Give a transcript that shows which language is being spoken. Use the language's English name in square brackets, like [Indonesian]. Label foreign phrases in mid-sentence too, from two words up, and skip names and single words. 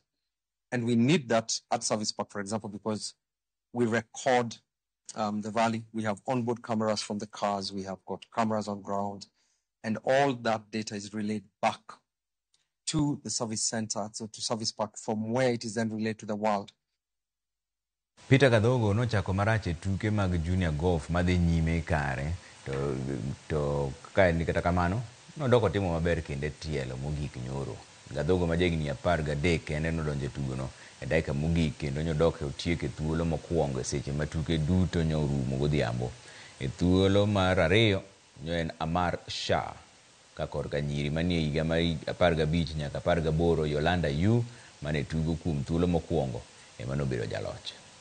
[English] And we need that at Service Park, for example, because we record the rally. We have onboard cameras from the cars. We have got cameras on ground. And all that data is relayed back to the service center, so to Service Park, from where it is then relayed to the world. [Luo (Kenya and Tanzania)] Peter Kadhogo nochako marache tuke mag [English] junior golf [Luo (Kenya and Tanzania)] madhi nyime kare. To kae ni kata kamano nodoko timo maber kende tielo mogik nyoro. Kadhogo ma jahigni 13 kende nodonjo tugono e dakika mogik kendo nodok otieke thuolo mokwongo seche ma tuke duto nyorumo godhiambo. E thuolo mar 2 en Amar Shah ka korka nyiri manie higa mar 15 nyaka 18 Yolanda Yu mane tugo kuom thuolo mokwongo ema nobedo jaloch.